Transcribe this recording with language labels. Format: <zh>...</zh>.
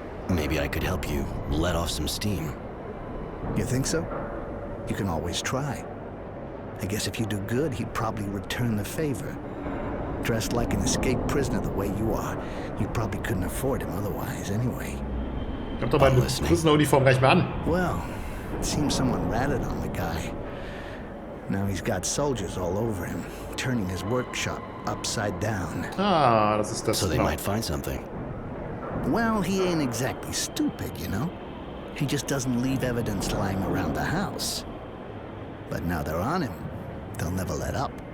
<en>Maybe I could help you let off some steam. You think so? You can always try. I guess if you do good, he'd probably return the favor. Dressed like an escaped prisoner the way you are, you probably couldn't afford him otherwise anyway.</en> <de>Ich hab doch meine Prisoner-Uniform gleich mal an.</de> <en>Well, it seems someone ratted on the guy. Now he's got soldiers all over him, turning his workshop upside down.</en> <de>Ah, das ist das.</de> <en>So they might find something. Well, he ain't exactly stupid, you know? He just doesn't leave evidence lying around the house. But now they're on him. They'll never let up.</en>